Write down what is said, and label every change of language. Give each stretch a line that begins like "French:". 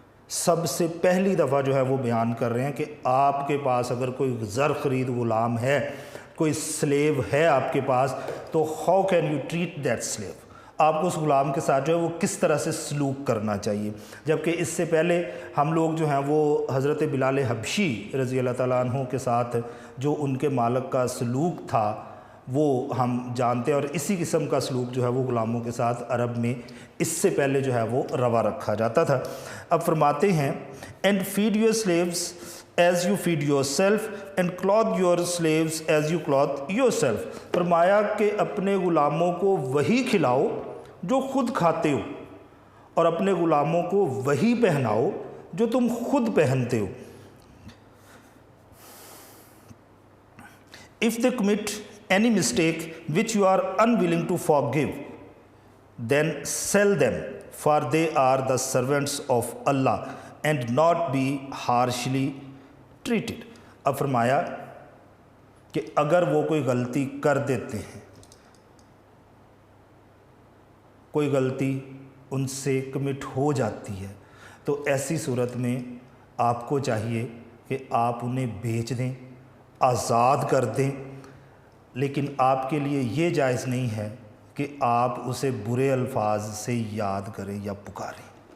Urdu: سب سے پہلی دفعہ جو ہے وہ بیان کر رہے ہیں کہ آپ کے پاس اگر کوئی زر خرید غلام ہے، کوئی سلیو ہے آپ کے پاس، تو
English: how can you treat that slave,
Urdu: آپ کو اس غلام کے ساتھ جو ہے وہ کس طرح سے سلوک کرنا چاہیے۔ جبکہ اس سے پہلے ہم لوگ جو ہیں وہ حضرت بلال حبشی رضی اللہ تعالیٰ عنہ کے ساتھ جو ان کے مالک کا سلوک تھا وہ ہم جانتے ہیں، اور اسی قسم کا سلوک جو ہے وہ غلاموں کے ساتھ عرب میں اس سے پہلے جو ہے وہ روا رکھا جاتا تھا۔ اب فرماتے ہیں
English: And feed your slaves as you feed yourself and clothe your slaves as you clothe yourself.
Urdu: فرمایا کہ اپنے غلاموں کو وہی کھلاؤ جو خود کھاتے ہو اور اپنے غلاموں کو وہی پہناؤ جو تم خود پہنتے ہو.
English: If they commit any mistake which you are unwilling to forgive, then sell them, for they are the servants of Allah, and not be harshly treated.
Urdu: اب فرمایا کہ اگر وہ کوئی غلطی کر دیتے ہیں، کوئی غلطی ان سے کمٹ ہو جاتی ہے، تو ایسی صورت میں آپ کو چاہیے کہ آپ انہیں بیچ دیں، آزاد کر دیں، لیکن آپ کے لیے یہ جائز نہیں ہے کہ آپ اسے برے الفاظ سے یاد کریں یا پکاریں.